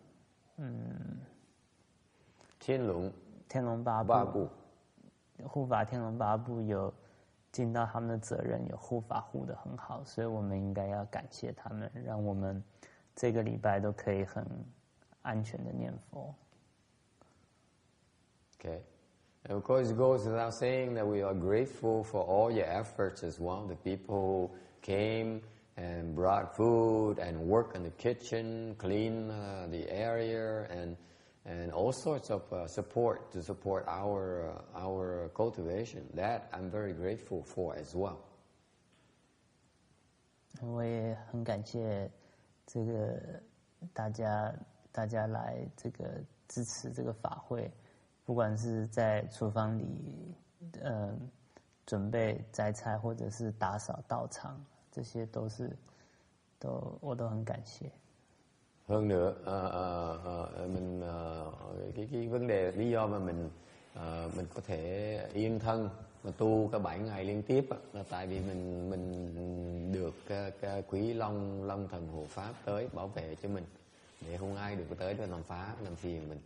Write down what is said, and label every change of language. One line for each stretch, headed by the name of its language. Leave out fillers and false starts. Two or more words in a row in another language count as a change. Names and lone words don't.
Chinese: 天龙八部护法天龙八部有尽到他们的责任，有护法护得很好，所以我们应该要感谢他们，让我们这个礼拜都可以很安全的念佛。
English: Okay. And of course, it goes without saying that we are grateful for all your efforts as well. The people who came and brought food and worked in the kitchen, clean the area, and all sorts of support to support our cultivation. That I'm very grateful for as well.
Chinese: 我也很感谢这个大家来这个支持这个法会，不管是在厨房里准备摘菜，或者是打扫道场，这些我都很感谢。
Vietnamese: Hơn nữa, cái vấn đề lý do mà mình có thể yên thân mà tu cả 7 ngày liên tiếp là tại vì mình được cái quý long thần hộ pháp tới bảo vệ cho mình, để không ai được tới để làm phá làm phiền mình.